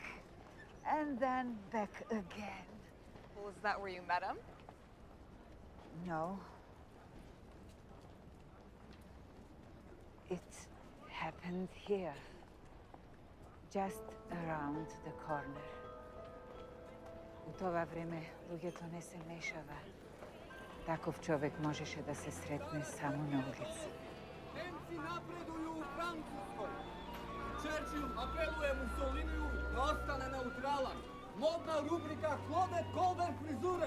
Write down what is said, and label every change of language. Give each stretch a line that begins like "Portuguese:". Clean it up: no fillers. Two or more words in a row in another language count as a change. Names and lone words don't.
English: And then back again. Was that where you met him? No. It happened here. Just around the corner.
Macedonian: U това време луѓето не се мешава. Таков човек можеше да се сретне само на улица.
Serbian: Немци напредују у Француској. Черчил апелуе Мусолинiju да остане неутралан. Модна рубрика Клодет Колдер фризуре.